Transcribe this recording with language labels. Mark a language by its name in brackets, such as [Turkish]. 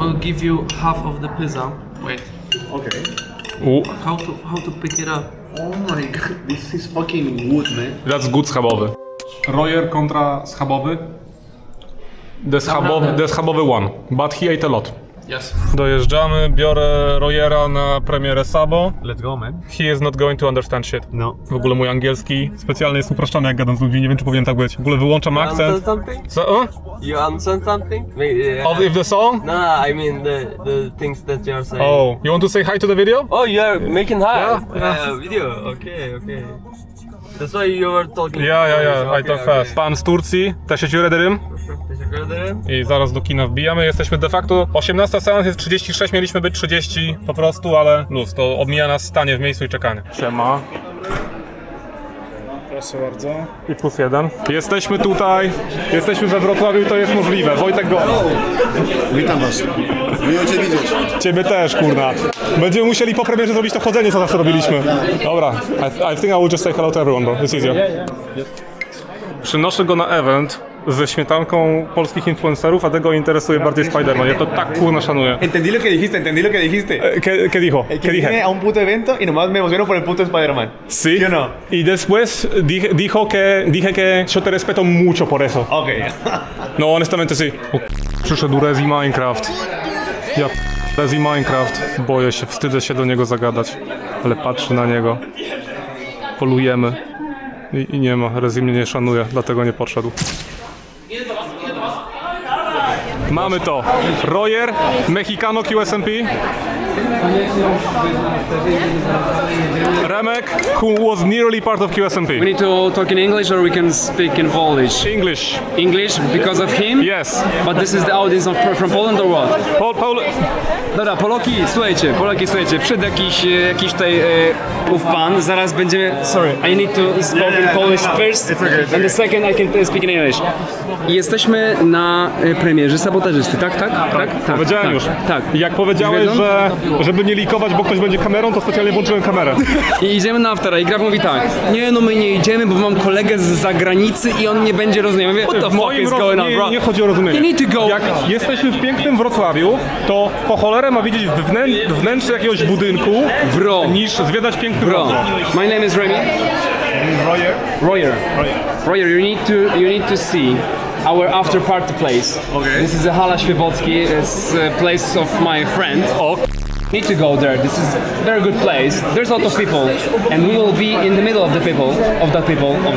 [English] I'll give you half of the pizza. Wait. Okay. How to pick it up? Oh my god, this is fucking wood, man. That's good schabowy. Royer [Polish] kontra schabowy. [English] The schabowy one, but he ate a lot. Yes. [Polish] Dojeżdżamy, biorę Royera na premierę Sabo. [English] Let's go, man. He is not going to understand shit. No. [Polish] W ogóle mój angielski specjalnie jest upraszczany, jak gadam z ludźmi, nie wiem czy powinien tak być. W ogóle wyłączam akcent. [English] Something? [Polish] Co? [English] You understand something? Yeah. Of the song? No, I mean the things that you are saying. Oh, you want to say hi to the video? Oh, you are making hi. Yeah. Video. Okay. That's why you were talking. Ja, I talk fast. [Polish] Pan z Turcji, [Turkish] teşekkür ederim. Teşekkür ederim. [Polish] I zaraz do kina wbijamy, jesteśmy de facto 18 seans, jest 36, mieliśmy być 30 po prostu, ale luz, to omija nas stanie w miejscu i czekanie. Siema. Proszę bardzo. I +1. Jesteśmy tutaj, jesteśmy we Wrocławiu i to jest możliwe. Wojtek Gola. Witam was. Miło cię widzieć. Ciebie też, kurna. Będziemy musieli po premierze zrobić to chodzenie, co zawsze robiliśmy. [English] Dobra, I think I will just say hello to everyone, bro. It's easier. [Polish] Przynoszę go na event ze śmietanką polskich influencerów, a tego interesuje bardziej Spider-Man. Ja to tak kurna szanuję. [Spanish] Entendí lo que dijiste. ¿Qué dijo? Que viene a un puto evento y nomás me emociono por el puto Spider-Man. Sí. ¿Sí o no? Y después dije que yo te respeto mucho por eso. Okay. No, honestamente sí. [Polish] Przyszedł Rezi Minecraft. Ja Rezi Minecraft. Boję się, wstydzę się do niego zagadać. Ale patrzę na niego. Polujemy. I nie ma. Rezi mnie nie szanuje, dlatego nie podszedł. Mamy to. Royer, Mexicano QSMP. [English] Remek, who was nearly part of QSMP. We need to talk in English or we can speak in Polish. English. English because of him? Yes. But this is the audience from Poland or what? Paul. [Polish] Dobra, Polaki, słuchajcie, przed jakiś tutaj ów pan, zaraz będziemy... [English] Sorry, I need to speak in Polish first, and the second I can speak in English. [Polish] Jesteśmy na premierze Sabotażysty, tak? Powiedziałem już. Tak. Jak powiedziałeś, Wiedzą? że żeby nie likować, bo ktoś będzie kamerą, to specjalnie włączyłem kamerę. I idziemy na aftera i Graf mówi tak, nie no my nie idziemy, bo mam kolegę z zagranicy i on nie będzie rozumiał. [English] Mówię, what the fuck is going on, bro? [Polish] Nie chodzi o rozumienie. [English] You need to go. [Polish] Jak jesteśmy w pięknym Wrocławiu, to po cholerę ma widzieć wnętrze jakiegoś budynku, [English] Bro. [Polish] niż zwiedzać piękny [English] Bro, [Polish] Wrocław. [English] my name is Remy. Royer, you need to see our after party place. Okay. This is a Hala Świebocki. It's a place of my friend. O, Need to go there. This is a very good place. There's a lot of people, and we will be in the middle of the people, of that people, of